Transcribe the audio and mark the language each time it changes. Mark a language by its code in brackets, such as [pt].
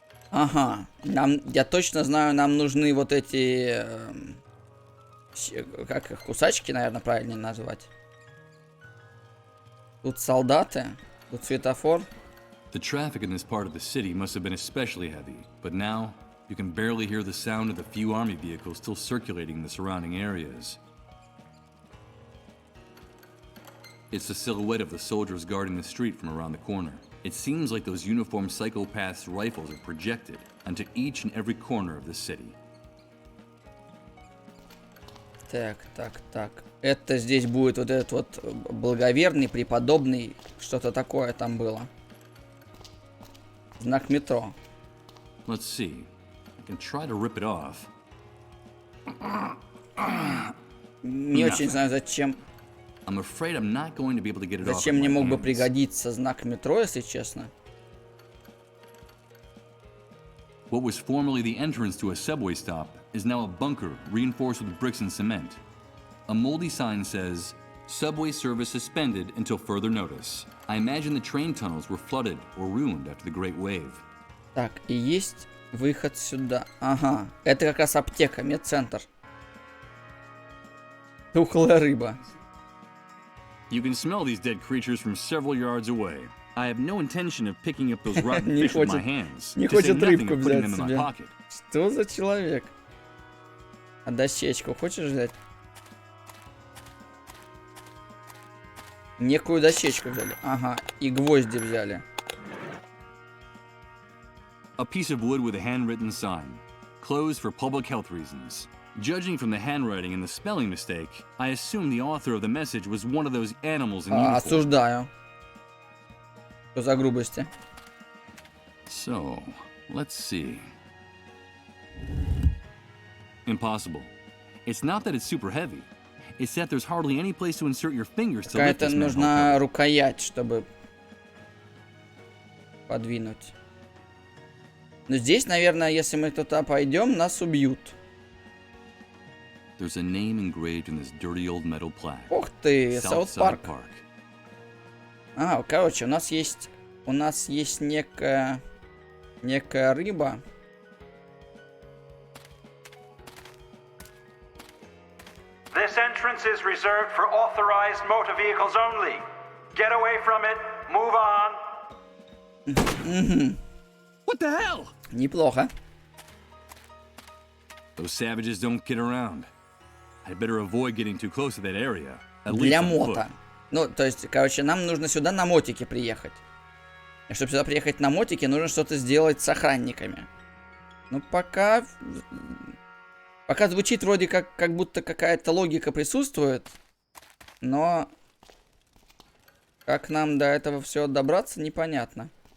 [ru] Ага, я точно знаю, нам нужны вот эти, как их, кусачки, наверное, правильнее назвать. Тут солдаты, тут светофор. [en] The traffic in this part of the city must have been especially heavy, but now you can barely hear the sound of the few army vehicles still circulating in the surrounding areas. It's the silhouette of the soldiers guarding the street from around the corner. It seems like those uniformed psychopaths' rifles are projected onto each and every corner of the city. [ru] Так. Это здесь будет вот этот вот благоверный, преподобный, что-то такое там было. Знак метро. [en] Let's see. I can try to rip it [ru] Не очень знаю, зачем. [en] I'm afraid I'm not going to be able to get it off. [ru] Зачем мне мог бы пригодиться знак метро, если честно? [en] What was formerly the entrance to a subway stop is now a bunker reinforced with bricks and cement. A moldy sign says, "Subway service suspended until further notice." I imagine the train tunnels were flooded or ruined after the Great Wave. [ru] Так, и есть выход сюда. Ага, это как раз аптека, медцентр. Тухлая рыба. [en] You can smell these dead creatures from several yards away. I have no intention of picking up those rotten fish with my hands. [ru] Не хочет рыбку взять себе. Что за человек? А дощечку хочешь взять? Некую дощечку взяли. Ага, и гвозди взяли. [en] A piece of wood with a handwritten sign. Closed for public health reasons. Judging from the handwriting and the spelling mistake, I assume the author of the message was one of those animals in uniform. [ru] Осуждаю. Что за грубости? [en] So, let's see. Impossible. It's not that it's super heavy. It's that there's hardly any place to insert your fingers to lift [ru] Какая-то [en] this [ru] нужна рукоять, чтобы подвинуть. Но здесь, наверное, если мы туда пойдем, нас убьют. [en] There's a name engraved in this dirty old metal plaque. [ru] Ух ты, [en] Southside [ru] Парк. А, короче, у нас есть некая рыба. [en] This entrance is reserved for authorized motor vehicles only. Get away from it. Move on. What the hell? [ru] Неплохо. [en] Those savages don't get around. I'd better avoid getting too close to that area. [ru] Для мота. Ну, то есть, короче, нам нужно сюда на мотике приехать. И чтобы сюда приехать на мотике, нужно что-то сделать с охранниками. Ну, пока звучит вроде как будто какая-то логика присутствует. Но как нам до этого все добраться, непонятно.